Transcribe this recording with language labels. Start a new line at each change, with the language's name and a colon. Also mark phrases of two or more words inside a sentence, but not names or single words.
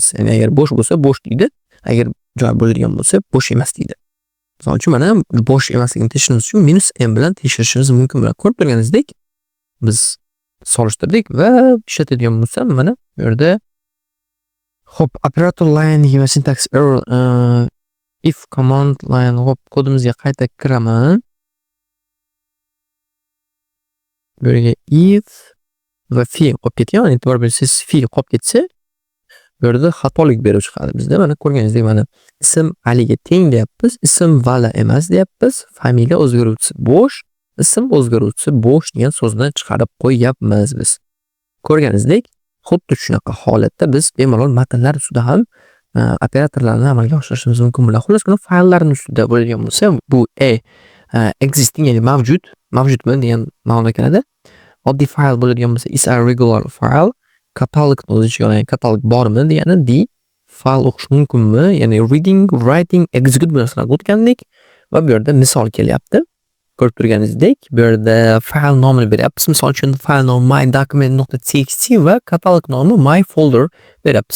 Uzbek: Ya'ni agar bo'sh bo'lsa bo'sh deydi. Agar joy bo'ladigan bo'lsa bo'sh emas deydi. Misol uchun mana bo'sh emasligini tekshirishimiz uchun -m bilan tekshirishimiz mumkin. Bilan ko'rib turganingizdek biz solishtirdik va ishlatadigan bo'lsam mana bu yerda hop
English: operator line
Uzbek: va
English: syntax error if command line
Uzbek: hop kodimizga qayta kiraman. Bu yerga if va fi qolib ketgan. E'tibor bersangiz fi qolib ketsa bu yerda xatolik berib chiqadi bizda. Mana ko'rganingizdek mana ism Aliga teng deyapmiz, ism Vala emas deyapmiz, familiya o'zgaruvchisi bo'sh, ism o'zgaruvchisi bo'sh degan so'zni chiqarib qo'yapmiz biz. Ko'rganingizdek, xuddi shunaqa holatda biz bemalol matnlar ustida ham operatorlarni amalga oshirishimiz mumkin bo'ladi. Xullas, buni fayllarning ustida bo'ladigan bo'lsa, bu existing ya'ni mavjudmi degan ma'noga keladi. Oddiy fayl bo'ladigan bo'lsa
English: is a regular file.
Uzbek: Katalog o'zicha ya'ni katalog bormi degani d. Fayl o'qish mumkinmi? Ya'ni
English: reading, writing, execute
Uzbek: bu narsalarga o'tgandik va bu yerda misol kelyapti. Ko'rib turganingizdek, bu yerda fayl nomini beryapmiz. Misol uchun fayl nomi mydocument.txt va katalog nomi myfolder beryapmiz.